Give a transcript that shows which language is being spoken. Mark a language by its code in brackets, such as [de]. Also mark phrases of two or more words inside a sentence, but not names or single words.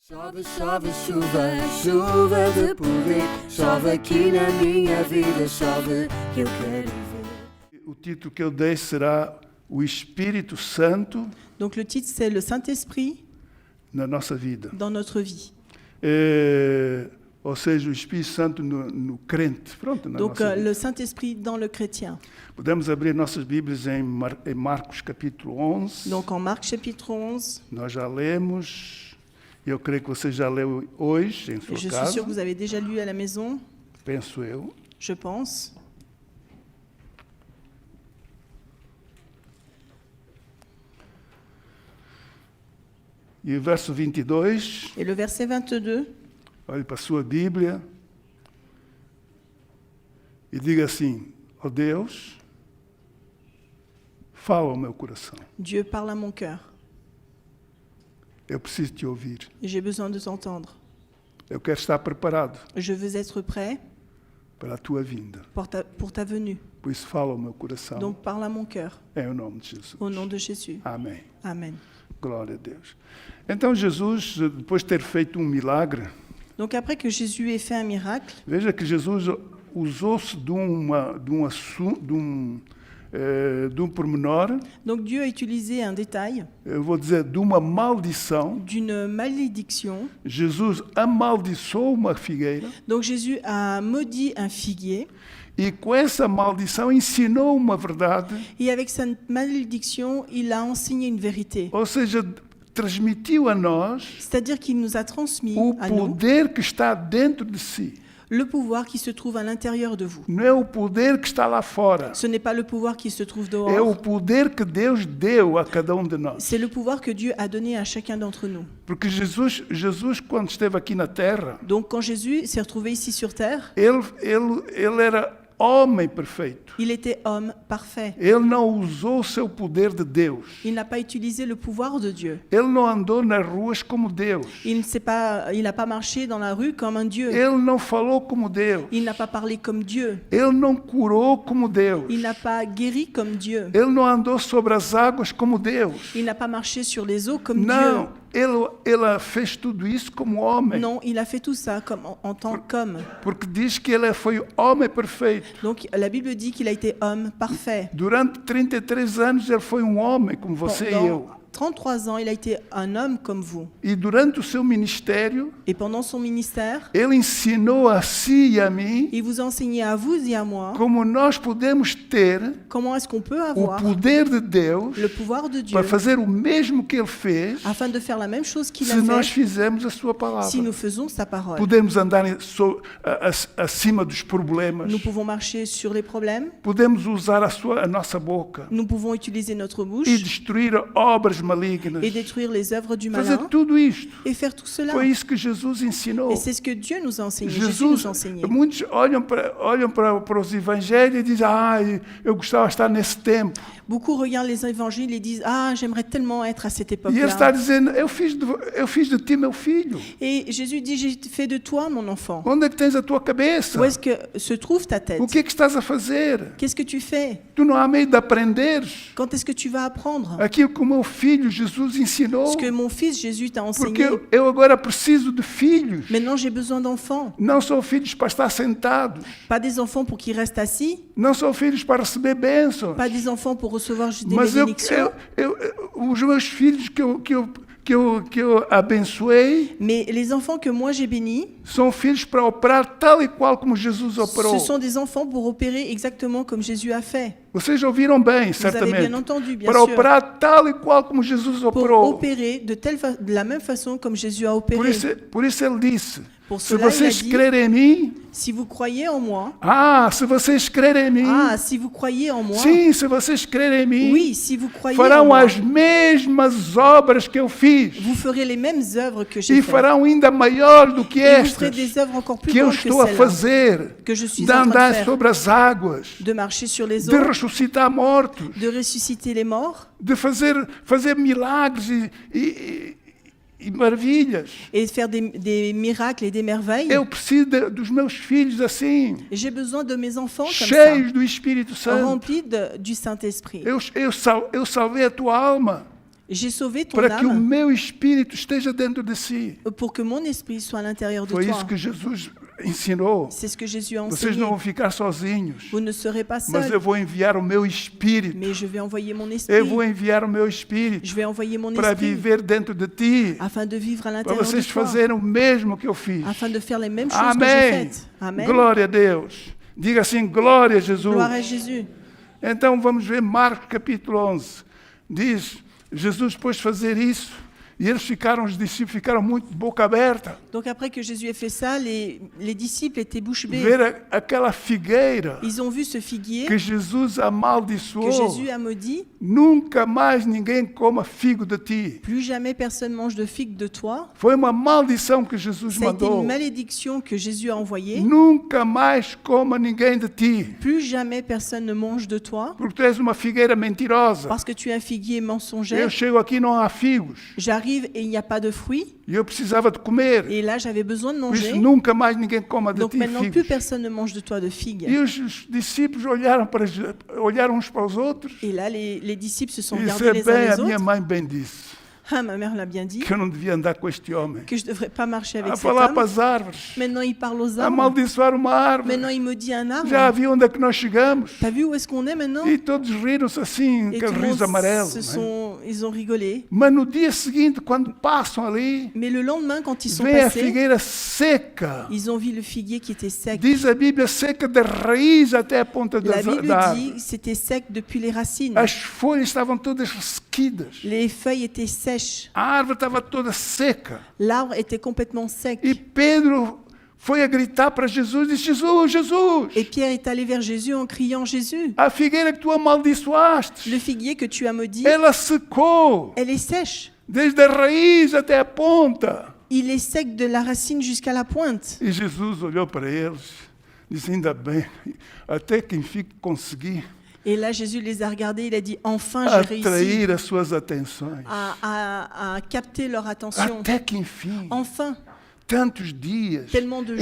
[pt] Chove, chove, chuva, chuva de poder. Chove aqui na minha vida, chove que eu quero ver. O título que eu dei será O Espírito Santo [fr] Donc le titre, c'est le Saint-Esprit [pt] na nossa vida. [fr] dans notre vie. [pt] Ou seja, o Espírito Santo no crente. Pronto, na [fr] Donc [pt] nossa vida. [fr] le Saint-Esprit dans le chrétien. [pt] Podemos abrir nossas Bíblias em Marcos capítulo 11. [fr] Donc en Marc chapitre 11, [pt] Nós já lemos. Eu creio que você já leu hoje em [fr] et [pt] sua [fr] je suis [pt] casa. [fr] sûre que vous avez déjà lu à la maison, [pt] Penso eu. [fr] je pense. [pt] E o verso 22, [fr] Et le verset 22, [pt] olhe para a sua Bíblia e diga assim: ó Deus, fala ao meu coração. [fr] Dieu parle à mon cœur. [pt] Eu preciso te ouvir. [fr] Et j'ai besoin de t'entendre. [pt] Eu quero estar preparado [fr] Je veux être prêt [pt] para a tua vinda. [fr] pour ta venue. [pt] Por isso, fala ao meu coração. [fr] Donc parle à mon cœur, [pt] Em nome de Jesus. [fr] au nom de Jésus. [pt] Amém. [fr] Amen. [pt] Glória a Deus. Então, Jesus, depois de ter feito milagre, [fr] Donc après que Jésus ait fait un miracle, [pt] veja que Jesus usou-se de um pormenor, [fr] donc Dieu a utilisé un détail [pt] eu vou dizer, de uma maldição. [fr] d'une malédiction. [pt] Jesus amaldiçoou uma figueira [fr] Donc Jésus a maudit un figuier [pt] e com essa maldição ensinou uma verdade, [fr] et avec sa malédiction, il a enseigné une vérité. [pt] ou seja, transmitiu a nós [fr] C'est-à-dire qu'il nous a transmis [pt] o [fr] à nous [pt] poder que está dentro de si. [fr] le pouvoir qui se trouve à l'intérieur de vous. [pt] Não é o poder que está lá fora, [fr] Ce n'est pas le pouvoir qui se trouve [pt] é o [fr] dehors, [pt] poder que Deus deu a cada de nós. [fr] c'est le pouvoir que Dieu a donné à chacun d'entre nous. [pt] Porque Jesus, quando esteve aqui na terra, [fr] Donc quand Jésus s'est retrouvé ici sur terre, [pt] ele era homem perfeito. [fr] il était homme parfait. [pt] Ele não usou o seu poder de Deus. [fr] Il n'a pas utilisé le pouvoir de Dieu. [pt] Ele não andou nas ruas como Deus. [fr] Il n'a pas marché dans la rue comme un Dieu. [pt] Ele não falou como Deus. [fr] Il n'a pas parlé comme Dieu. [pt] Ele não curou como Deus. [fr] Il n'a pas guéri comme Dieu. [pt] Ele não andou sobre as águas como Deus. [fr] Il n'a pas marché sur les eaux comme [pt] Não, [fr] Dieu. [pt] ele fez tudo isso como homem. [fr] Non, il a fait tout ça en tant qu'homme. [pt] Porque diz que ele foi homem perfeito. [fr] Donc la Bible dit qu'il a été homme parfait. [pt] Durante 33 anos ele foi homem como você e eu. [fr] Pendant 33 ans, il a été un homme comme vous. [pt] E durante o seu ministério, [fr] Et pendant son ministère, [pt] ele ensinou a si e a mim [fr] il vous a enseigné à vous et à moi [pt] como nós podemos ter [fr] comment est-ce qu'on peut [pt] o [fr] avoir [pt] poder de Deus [fr] le pouvoir de Dieu [pt] para fazer o mesmo que ele fez [fr] afin de faire la même chose qu'il [pt] se [fr] a [pt] nós [fr] fait [pt] fizermos a sua palavra. [fr] si nous faisons sa parole. [pt] Podemos andar acima dos problemas. [fr] Nous pouvons marcher sur les problèmes, [pt] Podemos usar a nossa boca [fr] nous pouvons utiliser notre [pt] e [fr] bouche [pt] destruir obras malignas. [fr] et détruire les œuvres du [pt] Fazer [fr] malin [pt] tudo isto. [fr] et faire tout cela. [pt] Foi isso que Jesus ensinou. [fr] Et c'est ce que Dieu nous a enseigné, Jésus Jesus, nous a enseigné. [pt] muitos olham para os evangelhos e dizem: eu gostava de estar nesse tempo. [fr] Beaucoup regardent les évangiles et disent « Ah, j'aimerais tellement être à cette [pt] E ele está [fr] époque-là. [pt] dizendo: eu fiz de ti meu filho. » [fr] Et Jésus dit « J'ai fait de toi mon enfant. [pt] Onde é que tens a tua cabeça? [fr] Où est-ce que se trouve ta tête? [pt] O que é que estás a fazer? [fr] Qu'est-ce que tu fais? [pt] Tu não há meio de aprenderes [fr] Quand est-ce que tu vas apprendre [pt] aquilo que o meu filho Jesus ensinou. [fr] ce que mon fils Jésus t'a [pt] Porque [fr] enseigné? [pt] eu agora preciso de filhos. [fr] Maintenant, j'ai besoin d'enfants. [pt] Não são filhos para estar sentados. [fr] Pas des enfants pour qu'ils restent assis, [pt] Não são filhos para receber bênçãos. [fr] pas des enfants pour recevoir juste des [pt] Mas [fr] bénédictions. [pt] os meus filhos que eu abençoei [fr] Mais les enfants que moi j'ai bénis, [pt] são filhos para operar tal e qual como Jesus operou. [fr] ce sont des enfants pour opérer exactement comme Jésus a fait. [pt] Vocês ouviram bem, [fr] Vous avez [pt] certamente. [fr] bien entendu, bien [pt] Para [fr] sûr. [pt] operar tal e qual como Jesus [fr] Pour [pt] operou. [fr] opérer de la même façon comme Jésus a opéré. [pt] Por isso ele disse: [fr] Pour [pt] se [fr] cela, il a [pt] vocês [fr] dit, [pt] crerem em mim, [fr] si vous croyez en moi, [pt] se vocês crerem em mim, [fr] si vous croyez en moi, [pt] sim, se vocês crerem em mim, [fr] oui, si vous croyez en [pt] farão [fr] moi, [pt] as mesmas obras que eu fiz [fr] vous ferez les mêmes œuvres que j'ai [pt] e [fr] faites. [pt] farão ainda maior do que [fr] Et vous ferez [pt] estas [fr] des œuvres encore plus [pt] que eu [fr] grandes que [pt] estou a [fr] celles-là, [pt] fazer, [fr] que je suis [pt] de [fr] en train de [pt] andar [fr] faire, [pt] sobre as águas, [fr] de marcher sur les [pt] de [fr] eaux, [pt] ressuscitar mortos, [fr] de ressusciter les morts [pt] de fazer milagres e maravilhas. [fr] et de faire des miracles et des merveilles. [pt] Eu preciso dos meus filhos assim, [fr] Et j'ai besoin de mes enfants comme [pt] cheios [fr] ça, [pt] do Espírito Santo. [fr] remplis du Saint-Esprit. [pt] Eu salvei a tua alma. [fr] J'ai sauvé ton [pt] para que o [fr] âme [pt] meu espírito esteja dentro de si. [fr] pour que mon esprit soit à l'intérieur de [pt] Foi [fr] toi. [pt] isso que Jesus ensinou. [fr] C'est ce que Jésus a [pt] Vocês [fr] enseigné. [pt] não vão ficar sozinhos, [fr] Vous ne serez pas [pt] mas eu [fr] seuls, [pt] vou enviar o meu espírito. [fr] mais je vais envoyer mon [pt] Eu [fr] esprit. [pt] vou enviar o meu espírito [fr] Je vais envoyer mon [pt] para [fr] esprit [pt] viver dentro de ti, [fr] afin de vivre à [pt] para [fr] l'intérieur de [pt] vocês [fr] toi, [pt] fazerem o mesmo que eu fiz. [fr] afin de faire les mêmes choses que j'ai [pt] Amém. [fr] faites. Amen. [pt] Glória a Deus. Diga assim, glória a Jesus. [fr] Gloire à Jésus. [pt] Então vamos ver Marcos capítulo 11. Diz, Jesus depois de fazer isso, e eles ficaram, os discípulos ficaram muito de boca aberta. [fr] Donc après que Jésus ait fait ça, les disciples étaient bouche bée. [pt] Ver aquela figueira [fr] Ils ont vu ce figuier [pt] que Jesus [fr] que [pt] amaldiçoou. [fr] Jésus a maudit. [pt] Nunca mais ninguém coma figo de ti. [fr] Plus jamais personne mange de figue de toi. [pt] Foi uma maldição que Jesus [fr] Ça a été [pt] mandou. [fr] une malédiction que Jésus a envoyée. [pt] Nunca mais coma ninguém de ti, [fr] Plus jamais personne ne mange de toi [pt] porque tu és uma figueira mentirosa. [fr] parce que tu es un figuier [pt] Eu [fr] mensongère. [pt] chego aqui e não há figos. [fr] J'arrive et il n'y a pas de fruits. [pt] E eu precisava de comer. [fr] Et là, j'avais besoin de [pt] Por isso [fr] manger. [pt] nunca mais ninguém coma de [fr] Donc [pt] ti [fr] maintenant, plus [pt] figos. [fr] personne ne mange de toi de figues. [pt] E os discípulos olharam uns para os outros. [fr] Et là, les disciples se sont [pt] E [fr] regardés [pt] isso é [fr] les uns [pt] bem, [fr] les [pt] a minha [fr] autres. [pt] mãe bem disse, [fr] Ah, ma mère l'a bien dit, [pt] que eu não devia andar com este homem. [fr] que je ne devrais pas marcher avec [pt] A [fr] cet [pt] falar para [fr] homme. [pt] as árvores, [fr] Maintenant, il parle aux arbres. [pt] amaldiçoar uma árvore. [fr] Maintenant, il maudit un [pt] Já [fr] arbre. [pt] viu onde é que nós chegamos? [fr] T'as vu où est-ce qu'on est maintenant? [pt] E todos riram-se assim, [fr] Et tout [pt] aquele [fr] le [pt] riso [fr] monde [pt] amarelo. [fr] ils ont rigolé. [pt] Mas no dia seguinte, quando passam ali, [fr] Mais le lendemain, quand ils sont [pt] vem a [fr] passés, [pt] figueira seca. [fr] ils ont vu le figuier qui était sec. [pt] Diz a Bíblia seca da raiz até a ponta [fr] La Bible [pt] da [fr] dit [pt] árvore. [fr] que c'était sec depuis les racines. [pt] As folhas estavam todas ressequidas. [fr] Les feuilles étaient sèches. [pt] A árvore estava toda seca. [fr] L'arbre était complètement sec. [pt] E Pedro foi a gritar para Jesus e disse, Jesus, Jesus, [fr] Et Pierre est allé vers Jésus en criant, Jésus, [pt] a figueira que tu amaldiçoaste, [fr] le figuier que tu as maudit, [pt] ela secou, [fr] elle est sèche. [pt] desde a raiz até a ponta. [fr] Il est sec de la racine jusqu'à la pointe. [pt] E Jesus olhou para eles, disse, ainda bem, até que enfim consegui [fr] Et là, Jésus les a regardés, il a dit, enfin, j'ai réussi [pt] atrair as suas atenções. [fr] à capter leur attention. [pt] Até que enfim, [fr] Enfin, [pt] tantos dias, [fr] tellement de jours